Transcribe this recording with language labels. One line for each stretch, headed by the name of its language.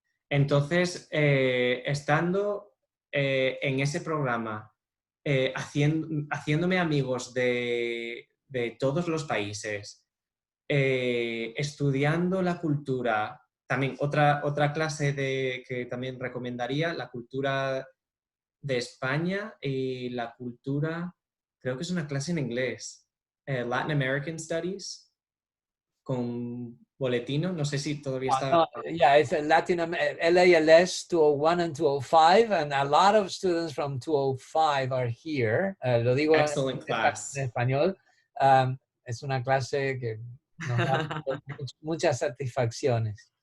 Spanish: Entonces, estando en ese programa, haciéndome amigos de todos los países, estudiando la cultura, también otra clase que también recomendaría, la cultura de España y la cultura, creo que es una clase en inglés, Latin American Studies, con Boletino, no sé si todavía está.
English: Yeah, it's a LALS 201 and 205, and a lot of students from 205 are here.
Spanish: Lo digo
English: Excellent class.
Spanish: en español. Es una clase que nos da muchas satisfacciones.